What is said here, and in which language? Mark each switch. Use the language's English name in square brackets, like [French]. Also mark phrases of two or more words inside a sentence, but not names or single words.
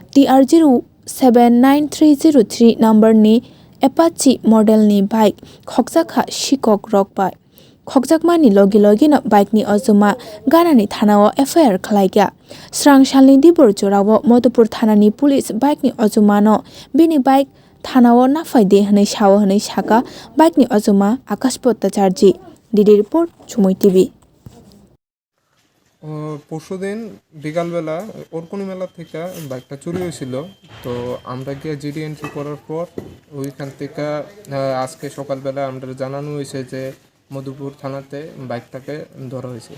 [Kok Borok] TR079303 number ni Apache model ni bike khogjaka shikok rok bai khokjakmani logi no bike ni ojoma ganani thanao FIR khlaigya srang salni dibor jorao Madhupur thanani police bike ni ojoma no bini bike thanao nafaide hanai sawo hanai saka bike ni ojoma akaspot charji [English] DD report [Kok Borok] Chumoi TV [Bangla] পরশুদিন বিকালবেলা ওরকনি মেলা থেকে বাইকটা চুরি হয়েছিল তো আমরা গিয়ে [English] GD entry [Bangla] করার পর ওইখান থেকে আজকে সকালবেলা আমরা জানানো হয়েছে যে মধুপুর থানাতে বাইকটাকে ধরা হয়েছে।